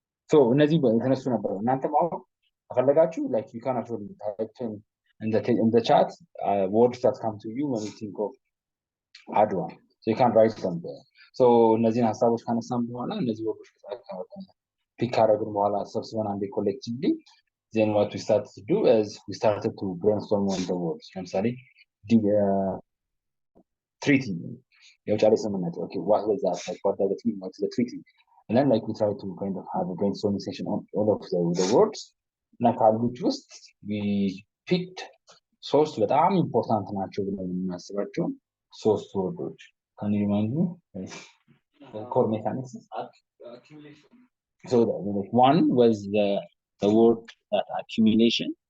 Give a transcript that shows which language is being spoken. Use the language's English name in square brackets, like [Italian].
[English] So [Amharic] እነዚህ የተነሱ ነበሩ። እናንተም አሁን ከፈለጋችሁ [English] like you can actually type in the chat words that come to you when you think of Adwa. So you can write them there. So [Amharic] እነዚህን ሀሳቦች ካነሳን በኋላ እነዚህ ወርዶች ፒክ ካደረግን በኋላ ሰብስበን አንዴ [English] collectively then what we started to do is we started to brainstorm on the words. [Amharic] ለምሳሌ treaty የውጫሌ ስምምነት. [English] Okay, what was that? Like what does it mean? What's the treaty? And then like we try to kind of have a brainstorming session on all of the words. [Amharic] እና ካሉት ውስጥ [English] we picked [Amharic] ሶስት በጣም ኢምፖርታንት ናቸው ብለን የምናስባቸው ሶስት ወርዶች። [English] Can you remind me? The core mechanics. So like one was the word accumulation.